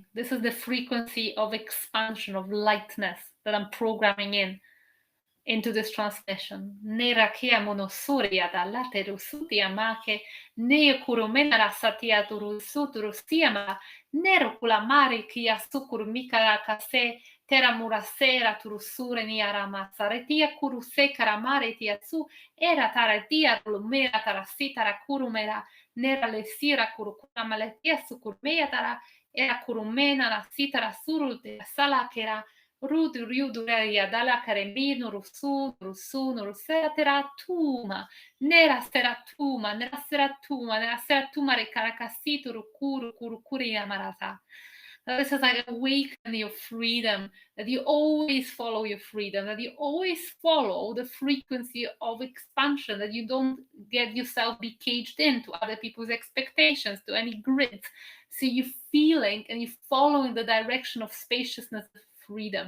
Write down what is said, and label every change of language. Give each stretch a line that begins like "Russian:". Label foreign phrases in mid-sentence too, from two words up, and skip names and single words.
English: This is the frequency of expansion, of lightness that I'm programming into this transmission. Nera kia monosuria da lateru sutia make, ne kurumena satia turu suturu siama, nero kulamari kia sukur mika kase, tera murasera turusure ni arama saretia kuruse karamare tia su, era taratia lumera tarasita kurumera, nera lesira kurukuna maletia sukurmea tara, era kurumena la sitara suru de sala kera, Rudu riudureia dalla carembino rusu rusu rusera teratuma nera seratuma nera seratuma nera seratuma recaracasito rukuru kurukuri amarata. This is like awaken your freedom, that you always follow your freedom, that you always follow the frequency of expansion, that you don't get yourself be caged into other people's expectations, to any grids. So you're feeling and you're following the direction of spaciousness, freedom.